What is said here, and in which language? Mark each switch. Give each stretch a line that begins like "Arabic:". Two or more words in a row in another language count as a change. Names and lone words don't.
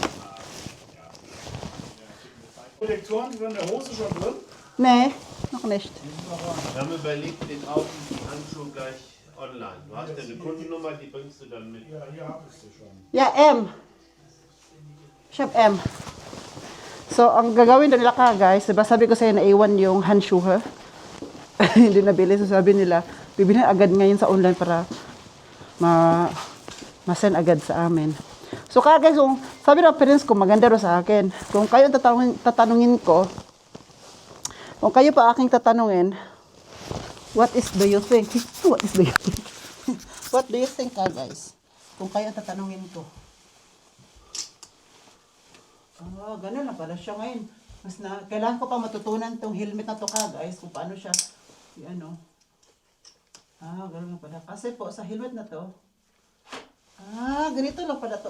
German: Protektoren sind in der Hose schon drin? Nee, noch nicht. Wir haben überlegt, den Handschuh gleich online. Du hast ja eine Kundennummer, die bringst du dann mit. Ja, hier habe ich sie schon. Ja, M. Ich hab M. So,
Filipino: ang gagawin nila ka guys, diba sabi ko sa'yo na A1 yung handshoe, ha? Hindi nabili. So sabi nila, bibilhin agad ngayon sa online para ma-send agad sa amin. So kaya guys, kung sabi ng parents ko, maganda ro sa akin. Kung kayo tatanungin ko, kung kayo pa aking tatanungin,
English: what do you think? What do you think? What do you think ka guys?
Filipino: Kung kayo tatanungin ko. Oh, ganun na pala siya ngayon. Kailangan ko pa matutunan tong helmet na to ka guys, kung paano siya, ganun na pala. Kasi po, sa helmet na to, ganito lang pala to.